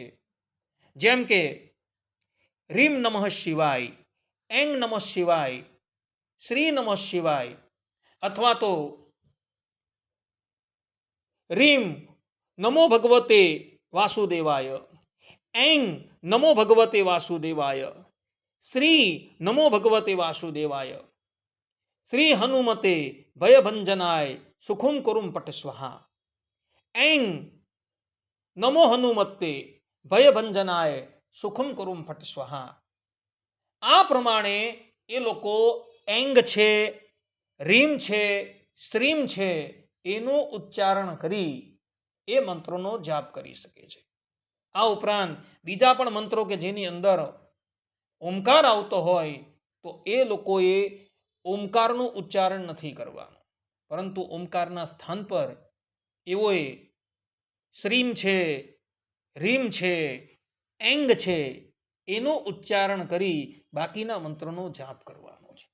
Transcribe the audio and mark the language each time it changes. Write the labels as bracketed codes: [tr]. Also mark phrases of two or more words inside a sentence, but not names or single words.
[gu] જેમ કે [sa] રીમ નમઃ શિવાય, એંગ નમઃ શિવાય, શ્રી નમઃ શિવાય, [gu] અથવા તો [sa] રીમ નમો ભગવતે વાસુદેવાય, ऐं नमो भगवते वासुदेवाय, श्री नमो भगवते वासुदेवाय, श्री हनुमते भयभंजनाय सुखुम कुरुम पट स्वाहा, ऐं नमो हनुमते भयभंजनाय सुखुम कुरुम फट स्वाहा। [gu] આ પ્રમાણે એ લોકો એંગ છે, રીમ છે, શ્રીમ છે એનું ઉચ્ચારણ કરી એ મંત્રોનો જાપ કરી શકે છે. આ ઉપરાંત બીજા પણ મંત્રો કે જેની અંદર ઓમકાર આવતો હોય તો એ લોકોએ ઓમકારનું ઉચ્ચારણ નથી કરવાનું, પરંતુ ઓમકારના સ્થાન પર એઓએ શ્રીમ છે, રીમ છે, એંગ છે એનું ઉચ્ચારણ કરી બાકીના મંત્રોનો જાપ કરવાનો છે.